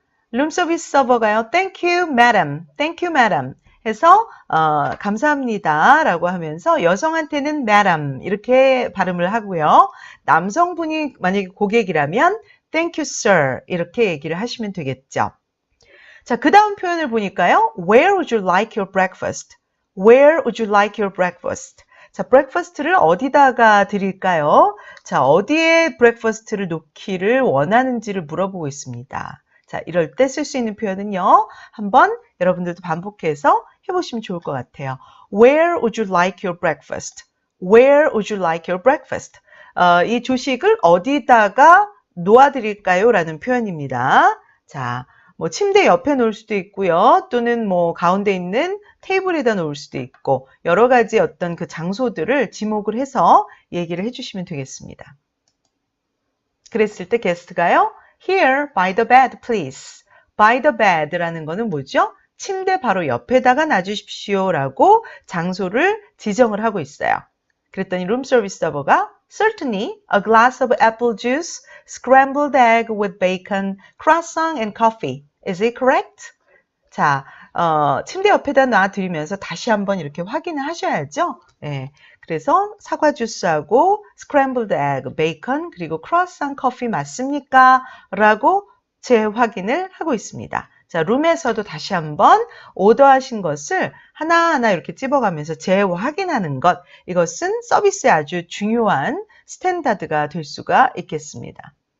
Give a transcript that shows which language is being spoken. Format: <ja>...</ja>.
<ko>룸서비스 서버가요.</ko> <en>Thank you, madam. Thank you, madam.</en> <ko>해서 감사합니다 라고 하면서 여성한테는 madam 이렇게 발음을 하고요. 남성분이 만약에 고객이라면</ko> <en>Thank you, sir.</en> <ko>이렇게 얘기를 하시면 되겠죠. 자, 그 다음 표현을 보니까요.</ko> <en>Where would you like your breakfast? Where would you like your breakfast?</en> <ko>자, breakfast를 어디다가 드릴까요? 자, 어디에 breakfast를 놓기를 원하는지를 물어보고 있습니다. 자, 이럴 때 쓸 수 있는 표현은요. 한번 여러분들도 반복해서 해보시면 좋을 것 같아요.</ko> <en>Where would you like your breakfast? Where would you like your breakfast?</en> <ko>이 조식을 어디다가 놓아드릴까요? 라는 표현입니다. 자, 뭐 침대 옆에 놓을 수도 있고요. 또는 뭐 가운데 있는 테이블에다 놓을 수도 있고 여러 가지 어떤 그 장소들을 지목을 해서 얘기를 해주시면 되겠습니다. 그랬을 때 게스트가요.</ko> <en>Here by the bed please. by the bed</en> <ko>라는 거는 뭐죠? 침대 바로 옆에다가 놔주십시오 라고 장소를 지정을 하고 있어요. 그랬더니 룸서비스 서버가</ko> <en>Certainly, a glass of apple juice, scrambled egg with bacon, croissant and coffee. Is it correct?</en> <ko>자, 침대 옆에다 놔드리면서 다시 한번 이렇게 확인을 하셔야죠. 예, 그래서 사과 주스하고 scrambled egg, 베이컨, 그리고 croissant 커피 맞습니까? 라고 재확인을 하고 있습니다. 자, 룸에서도 다시 한번 오더하신 것을 하나하나 이렇게 찝어가면서 재확인하는 것, 이것은 서비스의 아주 중요한 스탠다드가 될 수가 있겠습니다.</ko>